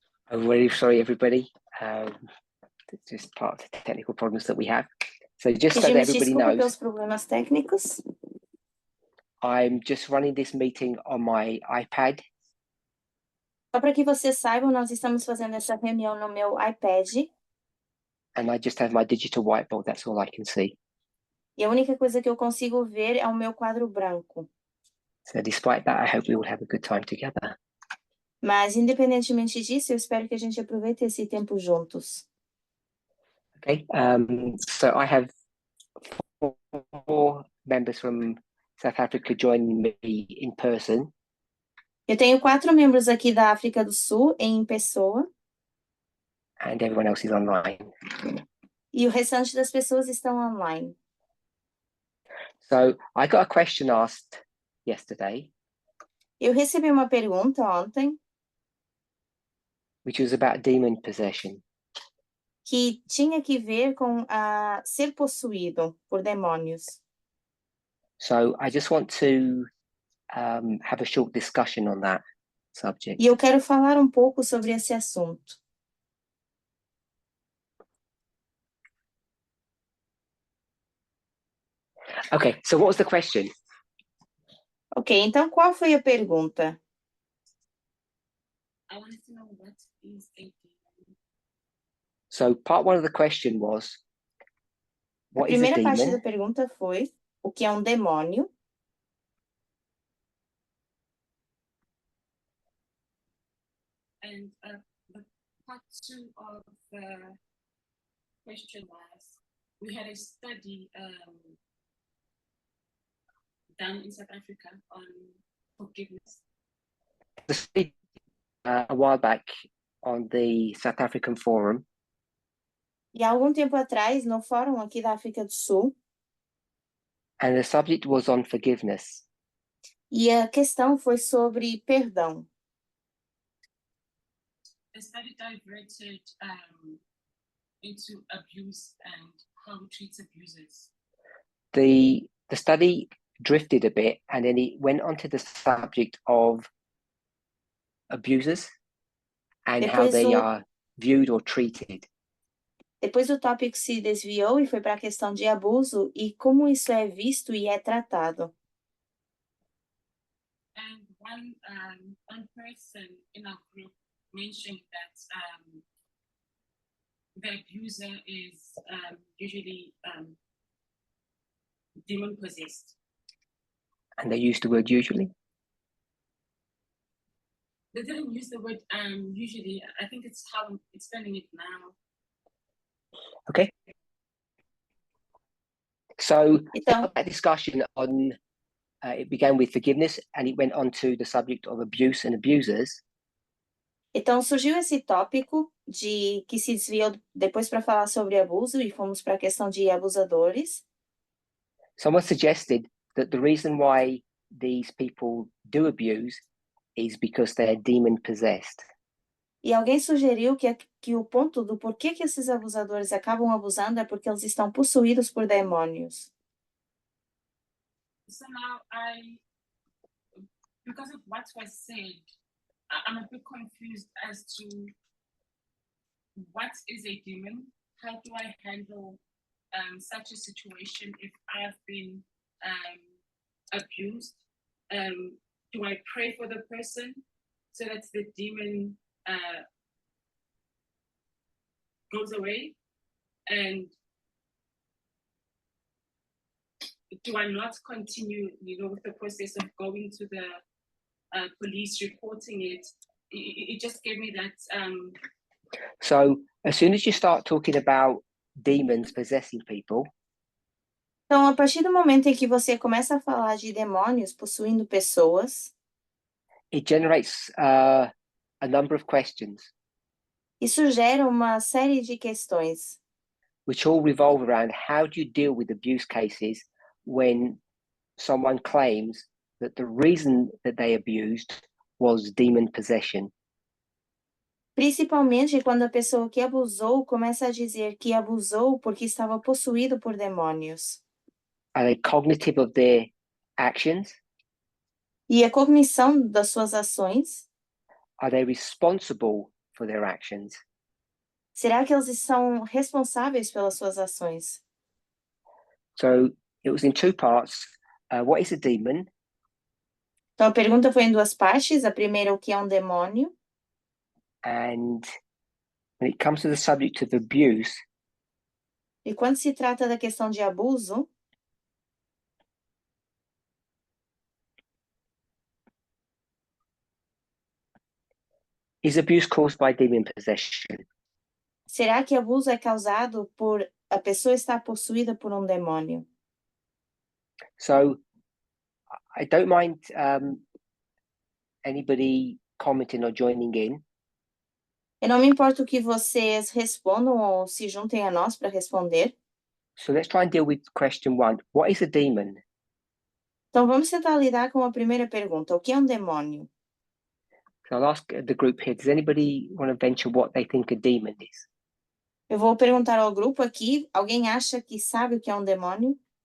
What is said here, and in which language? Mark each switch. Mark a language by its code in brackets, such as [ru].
[en] I'm really sorry, everybody. It's just part of the technical problems that we have. So just so that [pt] Pedimos [en] everybody [pt] desculpa [en] knows, [pt] pelos problemas técnicos. [en] I'm just running this meeting on my iPad. [pt] Só para que vocês saibam, nós estamos fazendo essa reunião no meu iPad. [en] And I just have my digital whiteboard. That's all I can see. [pt] E a única coisa que eu consigo ver é o meu quadro branco. [en] So despite that, I hope we will have a good time together. [pt] Mas, independentemente disso, eu espero que a gente aproveite esse tempo juntos. [en] Okay, so I have 4 members from South Africa joining me in person. [pt] Eu tenho 4 membros aqui da África do Sul em pessoa. [en] And everyone else is online. [pt] E o restante das pessoas estão online. [en] So I got a question asked yesterday. [pt] Eu recebi uma pergunta ontem [en] Which was about demon possession. [pt] que tinha que ver com ser possuído por demônios. [en] So I just want to have a short discussion on that subject. [pt] E eu quero falar um pouco sobre esse assunto. [en] Okay, so what was the question? [pt] Ok, então qual foi a pergunta? [en] I wanted to know what is a demon. So part 1 of the question was, what is a [pt] A primeira parte [en] demon? [pt] da pergunta foi, o que é um demônio? [en] And the part 2 of the question was, we had a study done in South Africa on forgiveness. A while back on the South African forum. [pt] E há algum tempo atrás, no fórum aqui da África do Sul, [en] And the subject was on forgiveness. [pt] e a questão foi sobre perdão. [en] The study diverted into abuse and how we treat abusers. The the study drifted a bit and then it went onto the subject of abusers and how [pt] Depois [en] they [pt] o- [en] are viewed or treated. [pt] Depois o tópico se desviou e foi para a questão de abuso e como isso é visto e é tratado. [en] And one person in our group mentioned that the abuser is usually demon possessed. And they used the word usually. They didn't use the word usually. I think it's how I'm explaining it now. Okay. So [pt] Então, [en] that discussion on it began with forgiveness and it went on to the subject of abuse and abusers. [pt] então surgiu esse tópico que se desviou depois para falar sobre abuso e fomos para a questão de abusadores. [en] Someone suggested that the reason why these people do abuse is because they're demon possessed. [pt] E alguém sugeriu que o ponto do porquê que esses abusadores acabam abusando é porque eles estão possuídos por demônios. [en] So now because of what was said, I'm a bit confused as to what is a demon? How do I handle such a situation if I have been abused? Do I pray for the person so that the demon goes away? And do I not continue, with the process of going to the police, reporting it? It just gave me that. So as soon as you start talking about demons possessing people, [pt] Então, a partir do momento em que você começa a falar de demônios possuindo pessoas, [en] it generates a number of questions, [pt] isso gera uma série de questões, [en] which all revolve around how do you deal with abuse cases when someone claims that the reason that they abused was demon possession. [pt] principalmente quando a pessoa que abusou começa a dizer que abusou porque estava possuído por demônios. [en] Are they cognitive of their actions? [pt] E a cognição das suas ações, [en] Are they responsible for their actions? [pt] será que eles são responsáveis pelas suas ações? [en] So it was in two parts. What is a demon? [pt] Então, a pergunta foi em duas partes. A primeira, o que é um demônio? [en] And when it comes to the subject of abuse, [pt] E quando se trata da questão de abuso, [en] is abuse caused by demon possession? [pt] será que abuso é causado por a pessoa estar possuída por um demônio? [en] So I don't mind anybody commenting or joining in. [pt] Eu não me importo que vocês respondam ou se juntem a nós para responder. [en] So let's try and deal with question one. What is a demon? [pt] Então, vamos tentar lidar com a primeira pergunta. O que é um demônio? [en] So I'll ask the group here, does anybody want to venture what they think a demon is? [pt] Eu vou perguntar ao grupo aqui. Alguém acha que sabe o que é um demônio?